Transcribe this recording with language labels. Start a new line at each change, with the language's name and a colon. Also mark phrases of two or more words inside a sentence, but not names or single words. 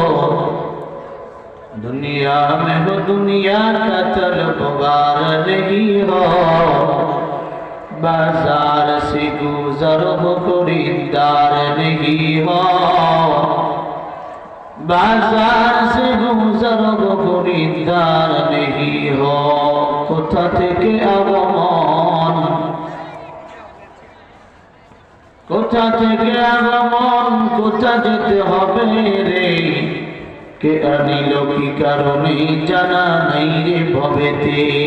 Urdu: دنیا میں وہ دنیا کا طلبگار نہیں ہو. بازار سے گزر ہو خریدار نہیں ہو. بازار سے گزر ہو خریدار نہیں ہو.
Bangla: কোথা থেকে আগমন, কোথা থেকে আগমন, কোথা যেতে হবে রে. কে আনিল কি কারণে জানা নাই রে ভবেতে.